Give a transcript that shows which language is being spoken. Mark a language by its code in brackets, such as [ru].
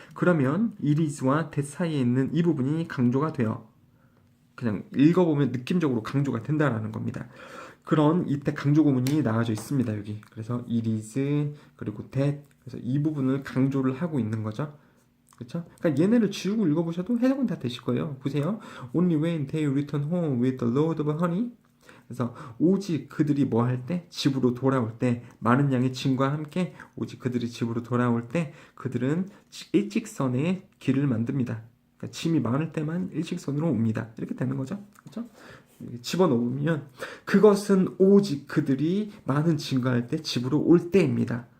[ko] 그러면 it is와 that 사이에 있는 이 부분이 강조가 돼요. 그냥 읽어보면 느낌적으로 강조가 된다라는 겁니다. 그런 이때 강조 구문이 나와져 있습니다. 여기. 그래서 it is 그리고 that 그래서 이 부분을 강조를 하고 있는 거죠. 그렇죠? 그러니까 얘네를 지우고 읽어보셔도 해석은 다 되실 거예요. 보세요. [en] Only when they return home with a load of honey. [ko] 그래서 오직 그들이 뭐 할 때? 집으로 돌아올 때 많은 양의 짐과 함께 오직 그들이 집으로 돌아올 때 그들은 일직선의 길을 만듭니다. 그러니까 짐이 많을 때만 일직선으로 옵니다. 이렇게 되는 거죠. 그렇죠? 집어넣으면 그것은 오직 그들이 많은 짐과 할 때 집으로 올 때입니다.